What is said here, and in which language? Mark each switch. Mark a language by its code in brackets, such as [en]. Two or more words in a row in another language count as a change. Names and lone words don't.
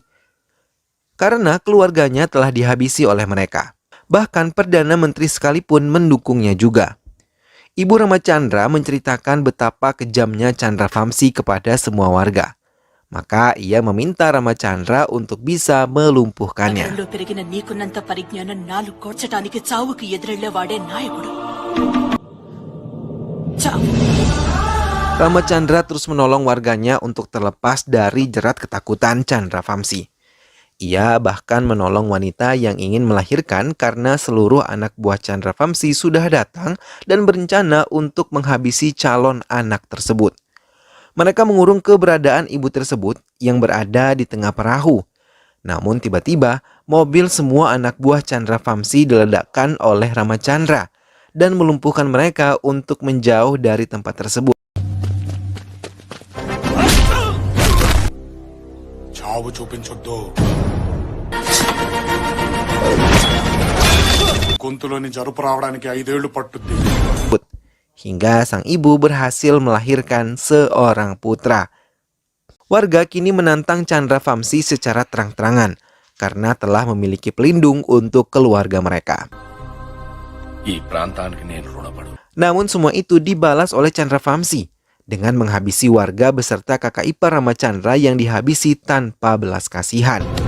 [id] Karena keluarganya telah dihabisi oleh mereka. Bahkan Perdana Menteri sekalipun mendukungnya juga. Ibu Ramacandra menceritakan betapa kejamnya Chandra Vamsi kepada semua warga. Maka ia meminta Ramacandra untuk bisa melumpuhkannya. [te] నగరంలో పెరిగిన నీకున్నంత పరిజ్ఞానం నాలుగు కోర్చటానికి చావుకి ఎదురెళ్లేవాడే నాయకుడు. చావు. [id] Ramacandra terus menolong warganya untuk terlepas dari jerat ketakutan Chandra Vamsi. Ia bahkan menolong wanita yang ingin melahirkan karena seluruh anak buah Chandra Vamsi sudah datang dan berencana untuk menghabisi calon anak tersebut. Mereka mengurung keberadaan ibu tersebut yang berada di tengah perahu. Namun tiba-tiba mobil semua anak buah Chandra Vamsi diledakkan oleh Ramacandra dan melumpuhkan mereka untuk menjauh dari tempat tersebut. [te] చావు చూపించొద్దు గొంతులోని జరుపు రావడానికి 5 ఏళ్లు పట్టుద్ది [id] Hingga sang ibu berhasil melahirkan seorang putra. Warga kini menantang Chandra Vamsi secara terang-terangan karena telah memiliki pelindung untuk keluarga mereka. Namun semua itu dibalas oleh Chandra Vamsi dengan menghabisi warga beserta kakak ipar Ramacandra yang dihabisi tanpa belas kasihan.